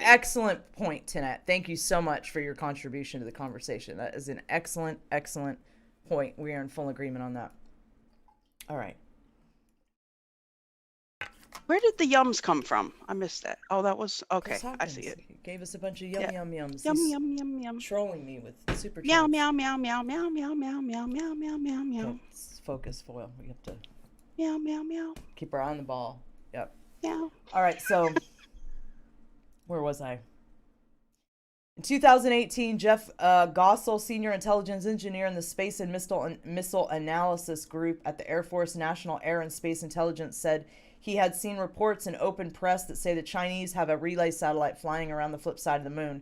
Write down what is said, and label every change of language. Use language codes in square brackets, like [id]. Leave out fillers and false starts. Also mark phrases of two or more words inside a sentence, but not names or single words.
[en] Excellent point, Tanet. Thank you so much for your contribution to the conversation. That is an excellent, excellent point. We are in full agreement on that. All right. Where did the yums come from? I missed that. Oh, that was okay. I see it. He gave us a bunch of yum yums. Yum He's yum yum yum. trolling me with super Meow chats. meow meow meow meow meow meow meow meow meow meow meow. Okay, focus, Foil. We have to Meow meow meow. keep our eye on the ball. Yep. Meow. All right, so where was I? In 2018, Jeff Gossel, senior intelligence engineer in the Space and Missile Analysis Group at the Air Force National Air and Space Intelligence, said he had seen reports in open press that say the Chinese have a relay satellite flying around the flip side of the moon.